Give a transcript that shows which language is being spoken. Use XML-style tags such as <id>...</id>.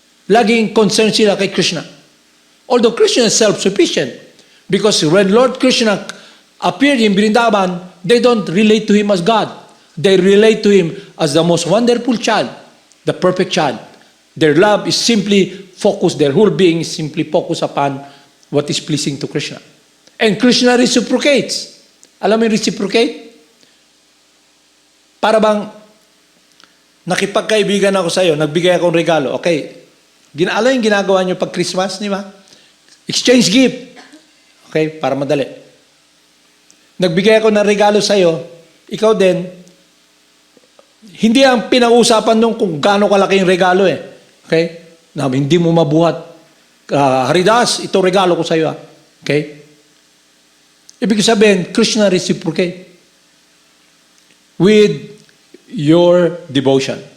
<tl>Laging concerned sila kay Krishna.</tl> <en>Although Krishna is self-sufficient, because when Lord Krishna appeared in Vrindavan, they don't relate to Him as God. They relate to Him as the most wonderful child, the perfect child. Their love is simply focused, their whole being is simply focused upon what is pleasing to Krishna. And Krishna reciprocates.</en> <tl>Alam mo yung reciprocate? Para bang nakipagkaibigan ako sa iyo, nagbigay akong regalo. Okay, alam yung ginagawa nyo pag Christmas, di ba? Exchange gift. Okay, para madali. Nagbigay ako ng regalo sa iyo, ikaw din, hindi ang pinag-uusapan nung kung gaano kalaki yung regalo eh. Okay? Na hindi mo mabuhat. Haridas, ito regalo ko sa iyo. Okay? Ibig sabihin,</tl> <en>Krishna reciprocate with your devotion.</en>